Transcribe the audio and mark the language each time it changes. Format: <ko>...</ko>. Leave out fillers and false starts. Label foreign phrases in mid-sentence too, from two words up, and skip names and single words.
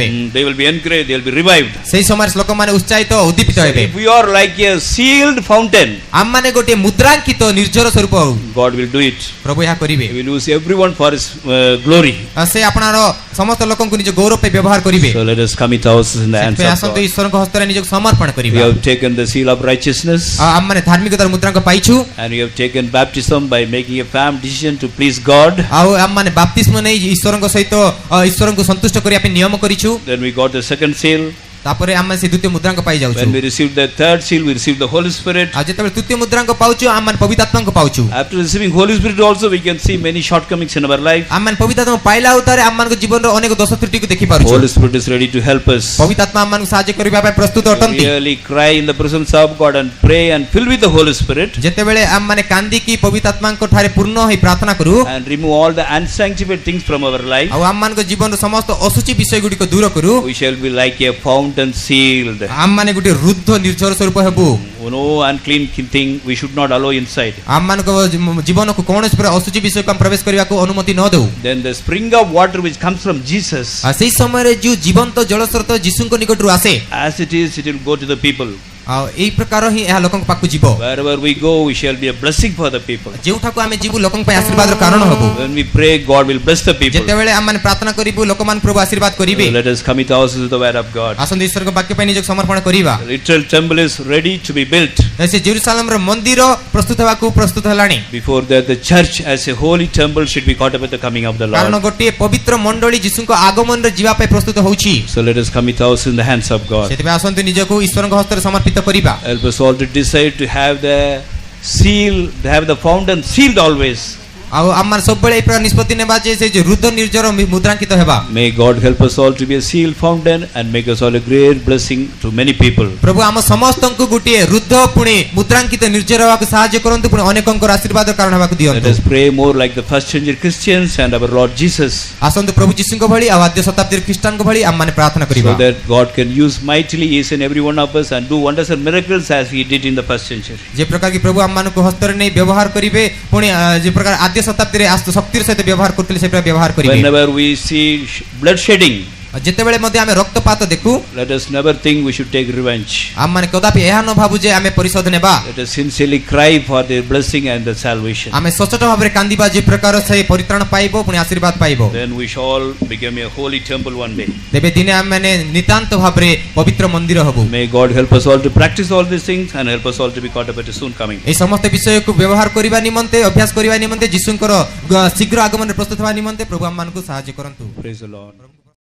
<en>They will be encouraged, they will be revived.</en> <or>ସେଇ ସମୟରେ ଲୋକମାନେ ଉତ୍ସାହିତ ଉଦ୍ଦୀପିତ ହେବେ</or> <en>If we are like a sealed fountain,</en> <or>ଆମ ମାନେ ଗୋଟେ ମୁଦ୍ରାଙ୍କିତ ନିର୍ଜର ସ୍ୱରୂପ ହଉ</or> <en>God will do it.</en> <or>ପ୍ରଭୁ ଏହା କରିବେ</or> <en>He will use everyone for His glory.</en> <or>ସେ ଆପଣର ସମସ୍ତ ଲୋକଙ୍କୁ ନିଜ ଗୌରବ ପାଇଁ ବ୍ୟବହାର କରିବେ</or> <en>So let us commit ourselves in the hands</en> <or>ସେଥିପାଇଁ</or> <en>of</en> <or>ଆସନ୍ତୁ</or> <en>God.</en> <or>ଈଶ୍ୱରଙ୍କ ହସ୍ତରେ ନିଜକୁ ସମର୍ପଣ</or> <en>We</en> <or>କରିବା</or> <en>have taken the seal of righteousness</en> <or>ଆମ ମାନେ ଧାର୍ମିକତାର ମୁଦ୍ରାଙ୍କ ପାଇଛୁ</or> <en>and we have taken baptism by making a firm decision to please God.</en> <or>ଆଉ ଆମ ମାନେ ବାପ୍ତିସ୍ମ ନେଇ ଈଶ୍ୱରଙ୍କ ସହିତ ଈଶ୍ୱରଙ୍କୁ ସନ୍ତୁଷ୍ଟ କରିବା ପାଇଁ ନିୟମ କରିଛୁ</or> <en>Then we got the second seal.</en> <or>ତାପରେ ଆମେ ସେ ଦ୍ୱିତୀୟ ମୁଦ୍ରାଙ୍କ ପାଇ ଯାଉଛୁ</or> <en>When we received the third seal, we received the Holy Spirit.</en> <or>ଆଉ ଯେତେବେଳେ ତୃତୀୟ ମୁଦ୍ରାଙ୍କ ପାଉଛୁ ଆମ ମାନେ ପବିତ୍ର ଆତ୍ମାଙ୍କୁ ପାଉଛୁ</or> <en>After receiving Holy Spirit also, we can see many shortcomings in our life.</en> <or>ଆମ ମାନେ ପବିତ୍ର ଆତ୍ମା ପାଇଲା ଉତାରେ ଆମ ମାନଙ୍କ ଜୀବନର ଅନେକ ଦୋଷ ତ୍ରୁଟିକୁ ଦେଖି ପାରୁଛୁ</or> <en>Holy Spirit is ready to help us.</en> <or>ପବିତ୍ର ଆତ୍ମା ଆମ ମାନଙ୍କୁ ସାହାଯ୍ୟ କରିବା ପାଇଁ ପ୍ରସ୍ତୁତ ଅଟନ୍ତି</or> <en>Really cry in the presence of God and pray and fill with the Holy Spirit</en> <or>ଯେତେବେଳେ ଆମ ମାନେ କାନ୍ଦିକି ପବିତ୍ର ଆତ୍ମାଙ୍କ ଠାରେ ପୂର୍ଣ୍ଣ ହୋଇ ପ୍ରାର୍ଥନା କରୁ</or> <en>and remove all the unsanctified things from our life.</en> <or>ଆଉ ଆମ ମାନଙ୍କ ଜୀବନର ସମସ୍ତ ଅଶୁଚି ବିଷୟ ଗୁଡ଼ିକ ଦୂର କରୁ</or> <en>We shall be like a fountain sealed.</en> <or>ଆମ ମାନେ ଗୋଟେ ରୁଦ୍ଧ ନିର୍ଜର ସ୍ୱରୂପ ହେବୁ</or> <en>No unclean thing we should not allow inside.</en> <or>ଆମ ମାନଙ୍କ ଜୀବନକୁ କୌଣସି ପ୍ରକାର ଅଶୁଚି ବିଷୟକୁ ଆମେ ପ୍ରବେଶ କରିବାକୁ ଅନୁମତି ନ ଦେଉ</or> <en>Then the spring of water which comes from Jesus,</en> <or>ଆଉ ସେଇ ସମୟରେ ଯୋଉ ଜୀବନ୍ତ ଜଳସ୍ରୋତ ଯୀଶୁଙ୍କ ନିକଟରୁ ଆସେ</or> <en>as it is, it will go to the people.</en> <or>ଆଉ ଏଇ ପ୍ରକାର ହିଁ ଏହା ଲୋକଙ୍କ ପାଖକୁ ଯିବ</or> <en>Wherever we go, we shall be a blessing for the people.</en> <or>ଯେଉଁଠାକୁ ଆମେ ଯିବୁ ଲୋକଙ୍କ ପାଇଁ ଆଶୀର୍ବାଦର କାରଣ ହେବୁ</or> <en>When we pray, God will bless the people.</en> <or>ଯେତେବେଳେ ଆମେ ପ୍ରାର୍ଥନା କରିବୁ ଲୋକମାନେ ପ୍ରଭୁ ଆଶୀର୍ବାଦ କରିବେ</or> <en>So let us commit ourselves to the word of God.</en> <or>ଆସନ୍ତୁ ଈଶ୍ୱରଙ୍କ ବାକ୍ୟ ପାଇଁ ନିଜକୁ ସମର୍ପଣ କରିବା</or> <en>The literal temple is ready to be built.</en> <or>ସେ ଜେରୁସାଲେମର ମନ୍ଦିର ପ୍ରସ୍ତୁତ ହେବାକୁ ପ୍ରସ୍ତୁତ ହେଲାଣି</or> <en>Before that, the church as a holy temple should be caught up at the coming of the</en> <or>କାରଣ</or> <en>Lord.</en> <or>ଗୋଟିଏ ପବିତ୍ର ମଣ୍ଡଳୀ ଯୀଶୁଙ୍କ ଆଗମନରେ ଯିବା ପାଇଁ ପ୍ରସ୍ତୁତ ହେଉଛି</or> <en>So let us commit ourselves in the hands of God.</en> <or>ସେଥିପାଇଁ ଆସନ୍ତୁ ନିଜକୁ ଈଶ୍ୱରଙ୍କ ହସ୍ତରେ ସମର୍ପିତ କରିବା</or> <en>Help us all to decide to have the seal, to have the fountain sealed always.</en> <or>ଆଉ ଆମର ସବୁବେଳେ ଏଇ ପ୍ରକାର ନିଷ୍ପତ୍ତି ନେବା ଯେ ସେ ଯୋଉ ରୁଦ୍ଧ ନିର୍ଜର ମୁଦ୍ରାଙ୍କିତ ହେବା</or> <en>May God help us all to be a sealed fountain and make us all a great blessing to many people.</en> <or>ପ୍ରଭୁ ଆମ ସମସ୍ତଙ୍କୁ ଗୋଟିଏ ରୁଦ୍ଧ ପୁଣି ମୁଦ୍ରାଙ୍କିତ ନିର୍ଜର ହେବାକୁ ସାହାଯ୍ୟ କରନ୍ତୁ ପୁଣି ଅନେକଙ୍କର ଆଶୀର୍ବାଦର କାରଣ ହେବାକୁ</or> <en>Let</en> <or>ଦିଅନ୍ତୁ</or> <en>us pray more like the first century Christians and our Lord Jesus,</en> <or>ଆସନ୍ତୁ ପ୍ରଭୁ ଯୀଶୁଙ୍କ ଭଳି ଆଉ ଆଦ୍ୟ ଶତାବ୍ଦୀର ଖ୍ରୀଷ୍ଟାନଙ୍କ ଭଳି ଆମମାନେ ପ୍ରାର୍ଥନା କରିବା</or> <en>so that God can use mightily each and every one of us and do wonders and miracles as He did in the first century.</en> <or>ଯେ ପ୍ରକାର କି ପ୍ରଭୁ ଆମମାନଙ୍କୁ ହସ୍ତରେ ନେଇ ବ୍ୟବହାର କରିବେ ପୁଣି ଯେ ପ୍ରକାର ଆଦ୍ୟ ଶତାବ୍ଦୀରେ ଶକ୍ତିର ସହିତ ବ୍ୟବହାର କରୁଥିଲେ ସେ ପ୍ରକାର ବ୍ୟବହାର କରିବେ</or> <en>Whenever we see blood shedding,</en> <or>ଯେତେବେଳେ ମଧ୍ୟ ଆମେ ରକ୍ତପାତ ଦେଖୁ</or> <en>let us never think we should take revenge.</en> <or>ଆମ ମାନେ କଦାପି ଏହା ନ ଭାବୁ ଯେ ଆମେ ପରିଶୋଧ ନେବା</or> <en>Let us sincerely cry for their blessing and the salvation.</en> <or>ଆମେ ସଚୋଟ ଭାବରେ କାନ୍ଦିବା ଯେ ପ୍ରକାର ସେ ପରିତ୍ରାଣ ପାଇବ ପୁଣି ଆଶୀର୍ବାଦ ପାଇବ</or> <en>Then we shall all become a holy temple one day.</en> <or>ତେବେ ଦିନେ ଆମେ ମାନେ ନିତାନ୍ତ ଭାବରେ ପବିତ୍ର ମନ୍ଦିର ହବୁ</or> <en>May God help us all to practice all these things and help us all to be caught up at His soon coming.</en> <or>এই ସମସ୍ତ ବିଷୟକୁ ବ୍ୟବହାର କରିବା ନିମନ୍ତେ ଅଭ୍ୟାସ କରିବା ନିମନ୍ତେ ଯୀଶୁଙ୍କର ଶୀଘ୍ର ଆଗମନରେ ପ୍ରସ୍ତୁତ ହେବା ନିମନ୍ତେ ପ୍ରଭୁ ଆମମାନଙ୍କୁ ସାହାଯ୍ୟ କରନ୍ତୁ</or> <en>Praise the Lord.</en>